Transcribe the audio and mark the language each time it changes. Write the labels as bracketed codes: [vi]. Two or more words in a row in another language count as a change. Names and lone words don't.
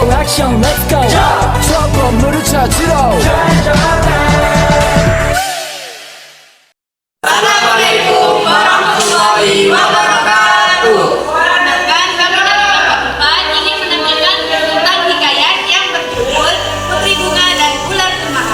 [ko] 액션 [en] let's go [ko] 저 건물을 찾으러 [ar] السلام عليكم ورحمة الله وبركاته. [id] Perkenalkan, kami dari Bapak ingin menampilkan tentang hikayat yang berjudul Putri Bunga dan Ular Jemaah.